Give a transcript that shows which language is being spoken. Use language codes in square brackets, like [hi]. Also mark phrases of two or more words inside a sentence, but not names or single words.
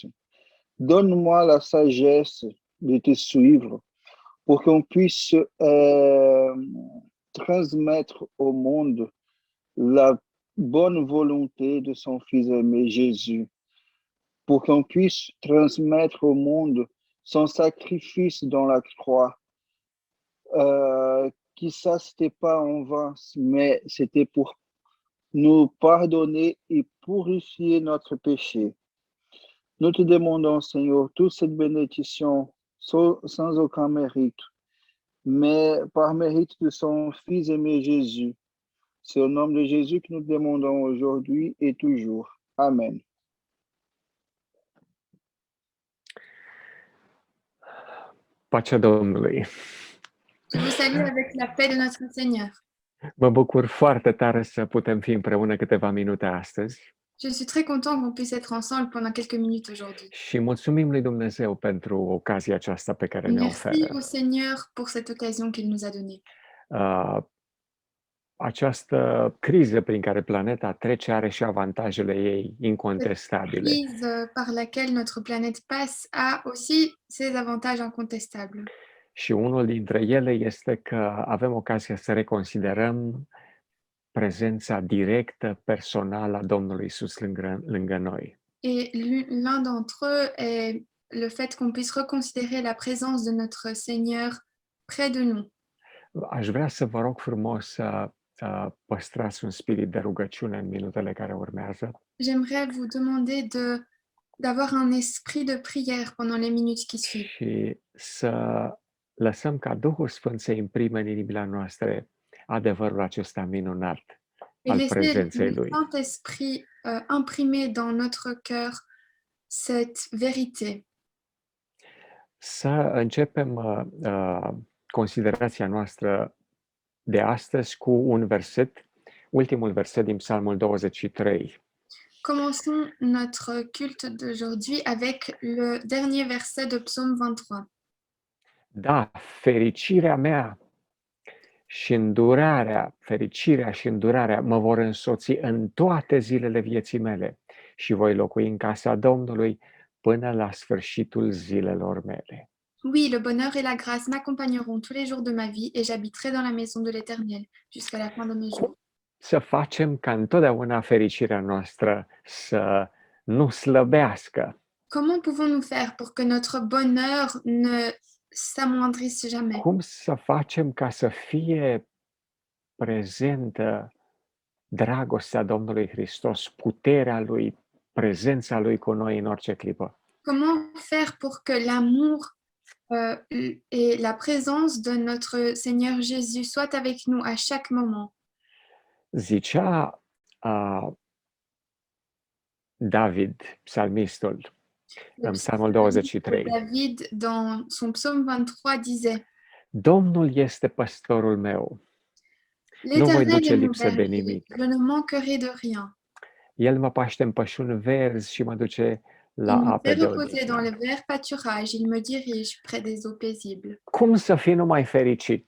[fr] Donne-moi la sagesse de te suivre pour qu'on puisse transmettre au monde la bonne volonté de son Fils aimé Jésus, pour qu'on puisse transmettre au monde son sacrifice dans la croix, qui ça, c'était pas en vain, mais c'était pour nous pardonner et purifier notre péché. Nous te demandons, Seigneur, toute cette bénédiction sans aucun mérite, mais par mérite de son Fils aimé Jésus. C'est au nom de Jésus que nous demandons aujourd'hui et toujours. Amen. [ro] Pacea Domnului. [fr] Je vous salue avec la paix de notre Seigneur. [ro] Mă bucur foarte tare să putem fi împreună câteva minute astăzi [fr] Je suis très content qu'on puisse être ensemble pendant quelques minutes aujourd'hui. [ro] și mulțumim lui Dumnezeu pentru ocazia aceasta pe care ne [fr] Merci [ro] oferă. [fr] au Seigneur pour cette occasion qu'il nous a donnée. [ro] Această criză prin care planeta trece are și avantajele ei incontestabile. [fr] La crise par laquelle notre planète passe a aussi ses avantages incontestables. [ro] Și unul dintre ele este că avem ocazia să reconsiderăm prezența directă, personală a Domnului Iisus lângă noi. [fr] Et l'un d'entre eux est le fait qu'on puisse reconsidérer la présence de notre Seigneur près de nous. [ro] Aș vrea să vă rog frumos să păstrați un spirit de rugăciune în minutele care urmează. [fr] J'aimerais vous demander d'avoir un esprit de prière pendant les minutes qui suivent. [ro] Și să lăsăm ca Duhul Sfânt să imprime în inimile noastre adevărul acesta minunat [fr] Et [ro] al [fr] laisser [ro] prezenței [fr] le [ro] Lui. [fr] Saint-Esprit imprimer dans notre cœur cette vérité. [ro] Să începem considerația noastră de astăzi cu un verset, ultimul verset din Psalmul 23. [fr] Commençons notre culte d'aujourd'hui avec le dernier verset de Psaume 23. [ro] Da, fericirea și îndurarea mă vor însoți în toate zilele vieții mele și voi locui în casa Domnului până la sfârșitul zilelor mele. [fr] Oui, le bonheur et la grâce m'accompagneront tous les jours de ma vie et j'habiterai dans la maison de l'Éternel jusqu'à la fin de mes jours. [ro] Să facem ca întotdeauna fericirea noastră să nu slăbească, [fr] Comment pouvons-nous faire pour que notre bonheur ne s'amoindrisse jamais? [ro] Cum să facem ca să fie prezentă dragostea Domnului Hristos, puterea Lui, prezența Lui cu noi în orice clipă? [fr] Comment faire pour que l'amour et la présence de notre Seigneur Jésus soient avec nous à chaque moment? [ro] Zicea David, psalmistul, [fr] Le [ro] în Psalmul [fr] psalmiste [ro] 23. [fr] David, dans son psaume 23, disait: [ro] Domnul este păstorul meu, nu voi [fr] L'Éternel [ro] duce [fr] est mon [ro] lipsă de [fr] berger, [ro] nimic. [fr] je ne manquerai de rien. [ro] El mă paște în pășuni verzi și mă duce la [fr] Il me [ro] ape [fr] fait [ro] de [fr] reposer dans [ro] odihnă. [fr] le vert pâturage, il me dirige près des eaux paisibles. [ro] Cum să fii numai fericit?